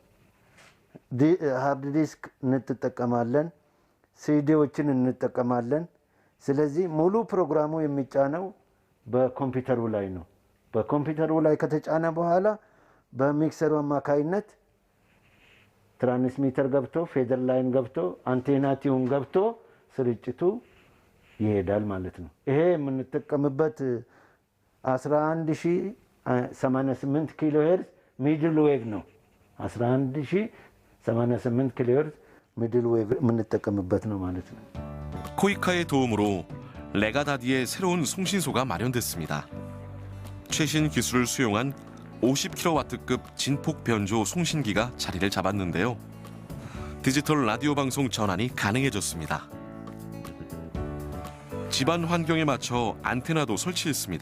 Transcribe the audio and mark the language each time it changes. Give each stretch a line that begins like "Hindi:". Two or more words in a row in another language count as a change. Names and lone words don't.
English: hard disk
Amharic: እንጠቀማለን፣ ሲዲዎችን እንጠቀማለን። ስለዚህ ሙሉ ፕሮግራሙ የሚጫነው በኮምፒውተሩ ላይ ነው። በኮምፒውተሩ ላይ ከተጫነ በኋላ በሚክሰሩ አማካይነት ትራንስሚተር ገብቶ
English: feeder line
Amharic: ገብቶ
English: antenna tune
Amharic: ገብቶ ስርጭቱ ይሄዳል ማለት ነው። ይሄ የምንጠቀምበት 11088
English: kilo hertz middle wave
Amharic: ነው። 11088
English: kilo hertz middle wave
Amharic: የምንጠቀምበት ነው ማለት ነው።
Korean: 코이카의 도움으로 레가다디의 새로운 송신소가 마련됐습니다. 최신 기술을 수용한 50kW급 진폭 변조 송신기가 자리를 잡았는데요. 디지털 라디오 방송 전환이 가능해졌습니다. 집안 환경에 맞춰 안테나도 설치했습니다.